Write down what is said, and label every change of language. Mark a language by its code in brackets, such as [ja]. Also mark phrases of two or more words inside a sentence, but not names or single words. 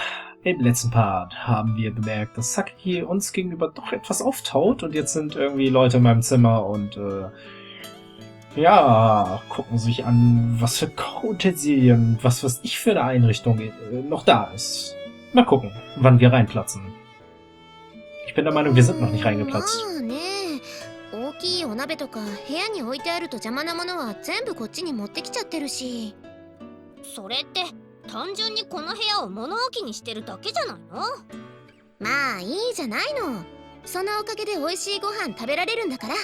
[de] Im letzten Part haben wir bemerkt, dass Saki uns gegenüber doch etwas auftaut und jetzt sind irgendwie Leute in meinem Zimmer und ja, gucken sich an, was für Utensilien, was weiß ich für eine Einrichtung noch da ist. Mal gucken, wann wir reinplatzen. Ich bin der Meinung, wir sind noch nicht reingeplatzt. [ja] 大きいお鍋とか部屋に置いてあると邪魔なものは全部こっちに持ってきちゃってるし。それって単純にこの部屋を物置にしてるだけじゃないの？まあいいじゃないの。そのおかげで美味しいご飯食べられるんだから。